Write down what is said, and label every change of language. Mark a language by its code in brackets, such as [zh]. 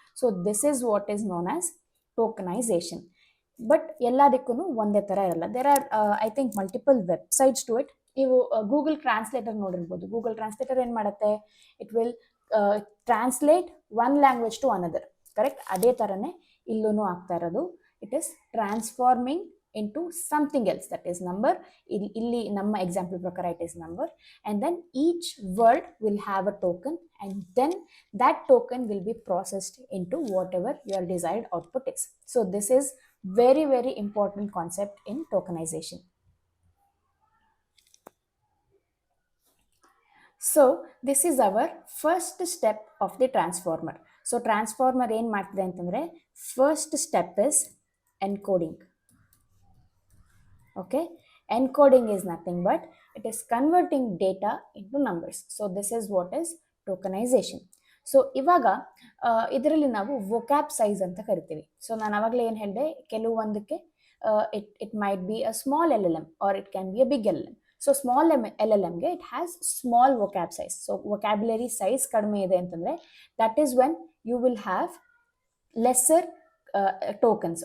[en] So this is what is known as tokenisation. But [kn] ಎಲ್ಲದಕ್ಕೂ ಒಂದೇ ಥರ ಇರಲ್ಲ. [en] There are I think multiple websites to it. [kn] ನೀವು Google translator ನೋಡಿರ್ಬೋದು. [en] Google translator [kn] ಏನು ಮಾಡುತ್ತೆ, [en] It will translate one language to another. [kn] Correct, ಅದೇ ಥರನೇ ಇಲ್ಲೂ ಆಗ್ತಾ ಇರೋದು. [en] It is transforming into something else, that is number. [kn] Illi namma example prakara [en] it is number, and then each word will have a token, and then that token will be processed into whatever your desired output is. So this is very very important concept in tokenization. So this is our first step of the transformer. So transformer [kn] ಏನು ಮಾಡ್ತಿದೆ ಅಂತಂದರೆ, [en] first step is encoding. Okay, encoding is nothing but it is converting data into numbers. So this is what is tokenization. [kn] So ಇವಾಗ ಇದರಲ್ಲಿ ನಾವು ವೊಕ್ಯಾಬ್ size ಅಂತ ಕರಿತೀವಿ. [en] so [kn] ನಾನು ಆವಾಗಲೇ ಏನು ಹೇಳಿದೆ, ಕೆಲವೊಂದಕ್ಕೆ [en] It might be a small L L M or it can be a big L L M. So small L L ಎಮ್ಗೆ it has small vocab size. So vocabulary size [kn] ಕಡಿಮೆ ಇದೆ ಅಂತಂದರೆ [en] That is when you will have lesser tokens.